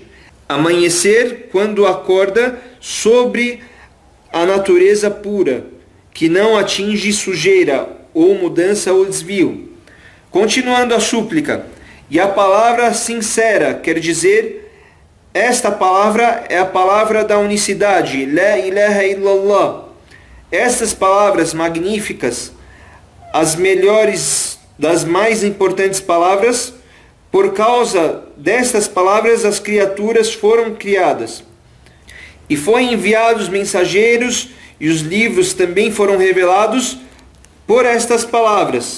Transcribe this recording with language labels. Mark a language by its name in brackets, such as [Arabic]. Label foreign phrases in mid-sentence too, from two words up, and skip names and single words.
[Portuguese] Amanhecer quando acorda sobre a natureza pura, que não atinge sujeira, ou mudança ou desvio. Continuando a súplica, e a palavra sincera quer dizer, esta palavra é a palavra da unicidade, [Arabic] لا إله إلا الله. [Portuguese] Estas palavras magníficas, as melhores das mais importantes palavras, por causa destas palavras as criaturas foram criadas. E foram enviados mensageiros, e os livros também foram revelados por estas palavras.